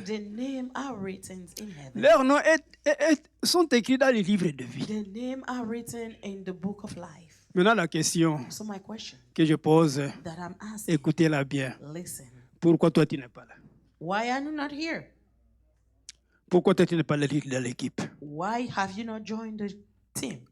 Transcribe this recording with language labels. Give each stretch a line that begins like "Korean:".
English: And their name are written in heaven.
French: Leurs noms sont écrits dans les livres de vie.
English: Their name are written in the book of life.
French: Maintenant, la question
English: So my question
French: que je pose,
English: that I'm asking,
French: écoutez-la bien.
English: listen,
French: Pourquoi toi, tu n'es pas là?
English: why are you not here?
French: Pourquoi toi, tu n'es pas là dans l'équipe?
English: Why have you not joined the team?